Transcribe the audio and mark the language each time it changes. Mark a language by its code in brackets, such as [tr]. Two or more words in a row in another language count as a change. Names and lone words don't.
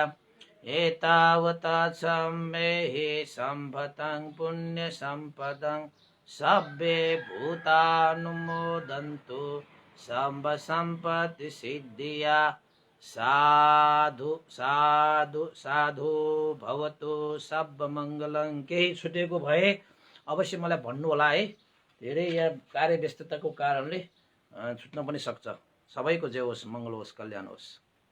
[pi] एतावता च मेहि सम्भतं पुण्यसम्पदं सब्बे भूतानुमोदन्तु सर्व सम्पत्ति सिद्धिया। [sa] साधु साधु साधु भवतु सर्वमङ्गलं। [ne] केही छुटेको भए अवश्य मलाई भन्नु होला है। धेरै यहाँ कार्यव्यस्तताको कारणले छुट्न पनि सक्छ। सबैको जय होस्, मङ्गल होस्, कल्याण होस्।